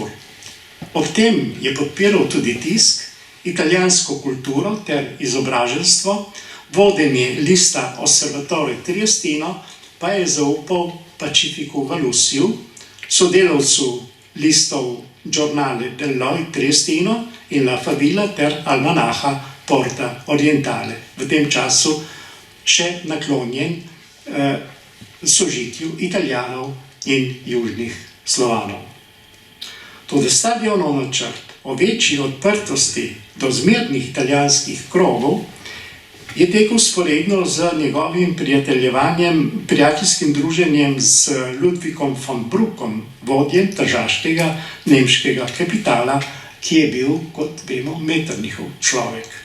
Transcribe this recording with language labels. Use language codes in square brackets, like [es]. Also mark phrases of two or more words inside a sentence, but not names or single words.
[sl] Ob tem je podpiral tudi tisk, italijansko kulturo ter izobraženstvo, vodenje lista Osservatore Triestino pa je zaupal Pacificu Valusiju, sodelavcu listov Giornale dell'Oi Triestino in La Favilla ter Almanaha Porta Orientale, v tem času še naklonjen sožitju Italijanov in južnih Slovanov. Tudi Stadionov načrt o večji odprtosti do zmernih italijanskih krogov je tekel vzporedno z njegovim prijateljskim druženjem z Ludwigom von Bruckom, vodjem tržaškega nemškega kapitala, ki je bil, kot vemo, Metternichov človek.